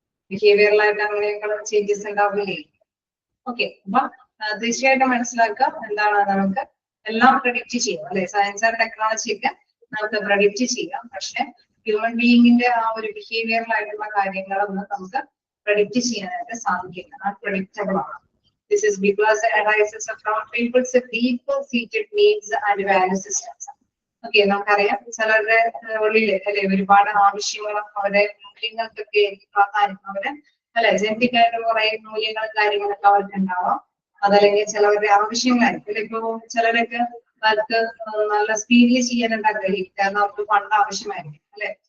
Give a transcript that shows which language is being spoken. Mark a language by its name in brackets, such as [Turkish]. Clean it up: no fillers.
[Malayalam] ബിഹേവിയറിലായിട്ട് അങ്ങനെയൊക്കെ ചേഞ്ചസ് ഉണ്ടാവില്ലേ? ഓക്കെ, അപ്പൊ തീർച്ചയായിട്ടും മനസ്സിലാക്കുക എന്താണ്, നമുക്ക് എല്ലാം പ്രഡിക്റ്റ് ചെയ്യാം അല്ലെ. സയൻസ് ആൻഡ് ടെക്നോളജി ഒക്കെ നമുക്ക് പ്രഡിക്റ്റ് ചെയ്യാം, പക്ഷെ ഹ്യൂമൻ ബീയിങ്ങിന്റെ ആ ഒരു ബിഹേവിയറിലായിട്ടുള്ള കാര്യങ്ങളൊന്നും നമുക്ക് പ്രഡിക്റ്റ് ചെയ്യാനായിട്ട് സാധിക്കില്ല. അൺപ്രഡിക്റ്റബിൾ ആണ്. [English] This is because it arises from people's deep seated needs and value systems. [Malayalam] Okay, നമുക്കറിയാം ചിലരുടെ ഉള്ളില് അല്ലെ ഒരുപാട് ആവശ്യങ്ങളും അവരുടെ മൂല്യങ്ങൾക്കൊക്കെ പ്രാധാന്യം, അവര് അല്ലെ ജനറ്റിക് ആയിട്ട് കുറെ മൂല്യങ്ങളും കാര്യങ്ങളൊക്കെ അവർക്ക് ഉണ്ടാവാം. അതല്ലെങ്കിൽ ചിലവരുടെ ആവശ്യങ്ങളായിരിക്കും അല്ലെ. ഇപ്പൊ ചിലരൊക്കെ അവർക്ക് നല്ല സ്പീഡിൽ ചെയ്യാനുണ്ട് ആഗ്രഹിക്കും, കാരണം അവർക്ക് ഫണ്ട് ആവശ്യമായിരിക്കും അല്ലെ.